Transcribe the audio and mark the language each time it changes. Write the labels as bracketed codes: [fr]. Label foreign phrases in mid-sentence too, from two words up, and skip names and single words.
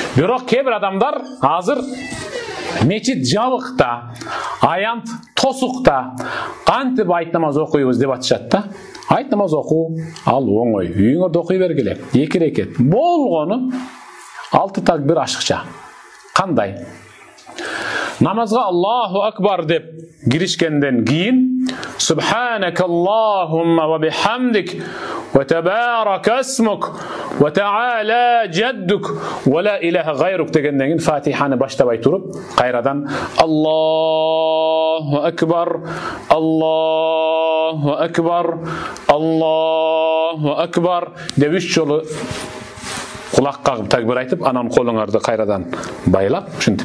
[ky] Бирок кээ бир адамдар азыр мечит жабыкта, аянт тосукта кантип айт намаз окуйбуз деп атышат да. Айт намаз окуу ал оңой. Үйүңөрдө окуй бергиле. 2 рекет. Болгону 6 такбир ашыкча. Кандай? Намазга [ar] الله أكبر [ky] деп киришкенден кийин [ar] سبحانك اللهم وبحمدك و تبارك اسمك وتعالى جدك ولا إله غيرك [ky] дегенден кийин Фатиханы баштабай туруп, кайрадан [ar] الله أكبر، الله أكبر، الله أكبر [ky] деп 3 жолу кулак кагып такбир айтып, анан колуңарды кайрадан байлап, ушинтип.